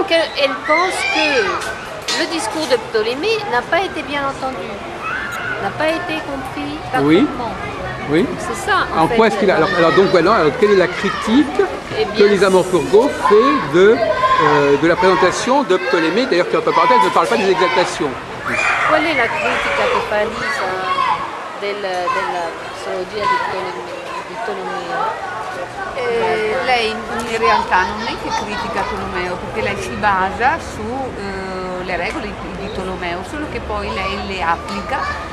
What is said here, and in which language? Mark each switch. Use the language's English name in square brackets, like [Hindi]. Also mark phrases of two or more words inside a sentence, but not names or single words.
[French] Elle pense que le discours de Ptolémée n'a pas été bien entendu, n'a pas été compris Oui. parfaitement. Oui. C'est ça. En fait, quoi est-ce qu'il a alors donc voilà, alors, quelle est la critique Eh que bien, Lisa Mokour fait de la présentation de Ptolémée, d'ailleurs qui entre parenthèses ne parle pas des exaltations. [Italian] Qual è la critica che fa Elisa della psicologia di Tolomeo? Lei in realtà non è che critica Tolomeo, perché lei si basa sulle regole di Tolomeo, solo che poi lei le applica.